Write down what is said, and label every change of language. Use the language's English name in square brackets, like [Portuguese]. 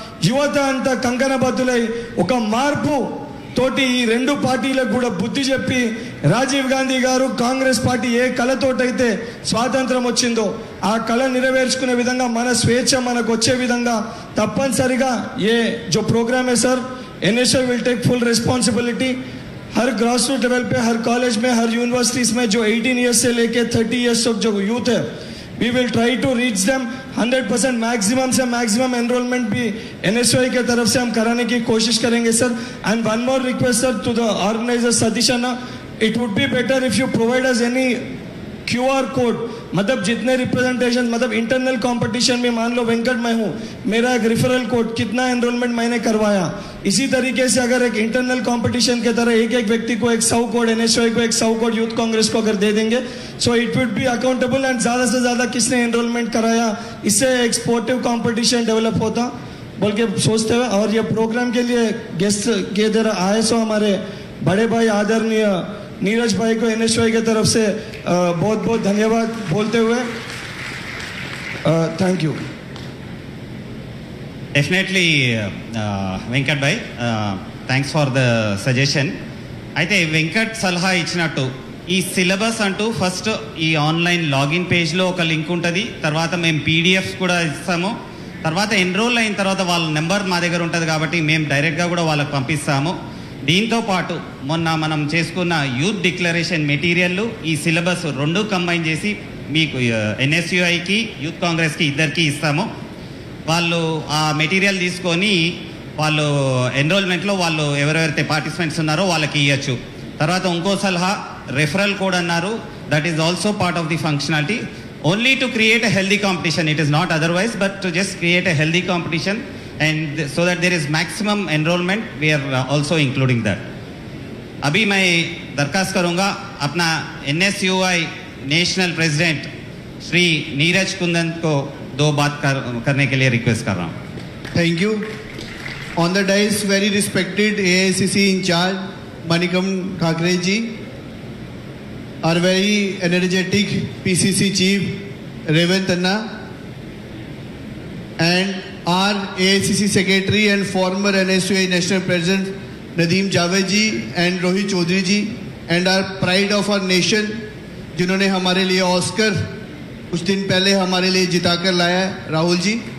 [Telugu] యువత అంతా కంకణబద్దులై ఒక మార్పు తోటి ఈ రెండు పార్టీలకు కూడా బుద్ధి చెప్పి రాజీవ్ గాంధీ గారు కాంగ్రెస్ పార్టీ ఏ కళతోటైతే స్వాతంత్రం వచ్చిందో ఆ కళ నెరవేర్చుకునే విధంగా మన స్వేచ్ఛ మనకు వచ్చే విధంగా తప్పనిసరిగా ఏ [Hindi] जो प्रोग्राम है sir [Telugu] NSY [English] will take full responsibility [Hindi] हर grass root level पे हर कॉलेज में हर यूनिवर्सिटीज में जो 18 ईयर्स से लेके 30 ईयर्स तक जो यूथ है [English] we will try to reach them [Hindi] 100% maximum से मैक्सिमम एनरोलमेंट भी NSY के तरफ से हम कराने की कोशिश करेंगे sir. [English] And one more request sir to the organiser Satish Anna, it would be better if you provide us any QR code. [Hindi] मतलब जितने रिप्रेजेंटेशन मतलब इंटरनल कंपटीशन में मान लो वेंकट मैं हूँ, मेरा एक रेफरल कोड कितना एनरोलमेंट मैंने करवाया, इसी तरीके से अगर एक इंटरनल कंपटीशन के तरह एक एक व्यक्ति को एक 100 कोड NSY को एक 100 कोड यूथ कांग्रेस को अगर दे देंगे [English] so it would be accountable and [Hindi] ज़्यादा से ज़्यादा किसने एनरोलमेंट कराया इससे एक स्पोर्टिव कंपटीशन डेवलप होता बोल के सोचते हुए. और ये प्रोग्राम के लिए गेस्ट के इधर आए सो हमारे बड़े भाई आदरणीय नीरज भाई को NSY की तरफ से बहुत बहुत धन्यवाद बोलते हुए [English] Thank you. Definitely Venkat భాయ్ thanks for the suggestion. [Telugu] అయితే వెంకట్ సలహా ఇచ్చినట్టు ఈ సిలబస్ అంటూ ఫస్ట్ ఈ ఆన్లైన్ లాగిన్ పేజ్లో ఒక లింక్ ఉంటుంది, తర్వాత మేము PDFs కూడా ఇస్తాము, తర్వాత ఎన్రోల్ అయిన తర్వాత వాళ్ళ నెంబర్ మా దగ్గర ఉంటుంది కాబట్టి మేము డైరెక్ట్గా కూడా వాళ్ళకి పంపిస్తాము. దీంతో పాటు మొన్న మనం చేసుకున్న యూత్ డిక్లరేషన్ మెటీరియల్ ఈ సిలబస్ రెండు కంబైన్ చేసి మీకు NSUIకి యూత్ కాంగ్రెస్కి ఇద్దరికి ఇస్తాము. వాళ్ళు ఆ మెటీరియల్ తీసుకొని వాళ్ళు ఎన్రోల్మెంట్లో వాళ్ళు ఎవరెవరైతే పార్టిసిపెంట్స్ ఉన్నారో వాళ్ళకి ఇవ్వచ్చు. తర్వాత ఇంకో సలహా రెఫరల్ కోడ్ అన్నారు, [English] That is also part of the functionality only to create a healthy competition. It is not otherwise but to just create a healthy competition and so that there is maximum enrollment we are also including that. [Hindi] अभी मैं दरखास्त करूँगा अपना NSUI national president Shri Neeraj Kundan को 2 बात करने के लिए रिक्वेस्ट कर रहा हूँ. [English] Thank you. On the dais, very respected AICC in charge Manikam Thakre ji, our very energetic PCC chief Revant Anna, and our AICC secretary and former NSUI national president Nadeem Javed ji and Rohit Chaudhary ji, and our pride of our nation [Hindi] जिन्होंने हमारे लिए Oscar कुछ दिन पहले हमारे लिए जिता कर लाया है, [English] Rahul ji,